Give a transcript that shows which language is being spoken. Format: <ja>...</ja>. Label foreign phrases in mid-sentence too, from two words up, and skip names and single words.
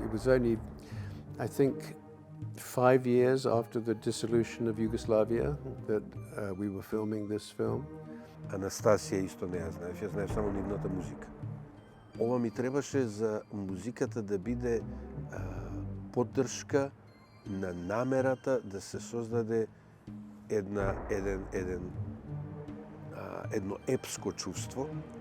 <en>It was only, I think, 5 years after the dissolution of Yugoslavia that we were filming this film.</en> <mk>Анастасия исто не ја знаеш, ја знаеш само нивната музика. Ова ми требаше за музиката да биде поддршка на намерата да се создаде едно епско чувство,</mk>